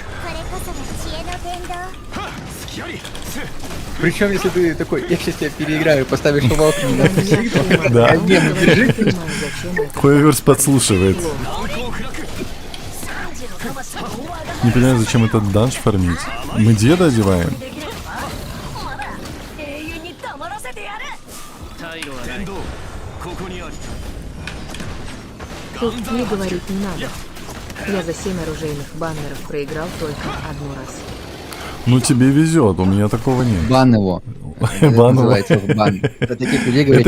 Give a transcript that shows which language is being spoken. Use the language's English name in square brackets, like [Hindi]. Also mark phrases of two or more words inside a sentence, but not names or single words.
[Russian] Причем, если ты такой, я сейчас тебя переиграю, поставишь лок на Данияр Шеймарденаов Да. говорит, не понимаю, зачем это. Хойверс подслушивает. Не понимаю, зачем этот данж фармить. Мы деда одеваем. [Japanese] 永遠に黙らせてやる。 [Russian] Хылки говорит, не надо. Я за 7 оружейных баннеров проиграл только одну раз. Ну тебе везет, у меня такого нет. Бан его. Это Бан его. называется в бан. Это таких людей, говорят,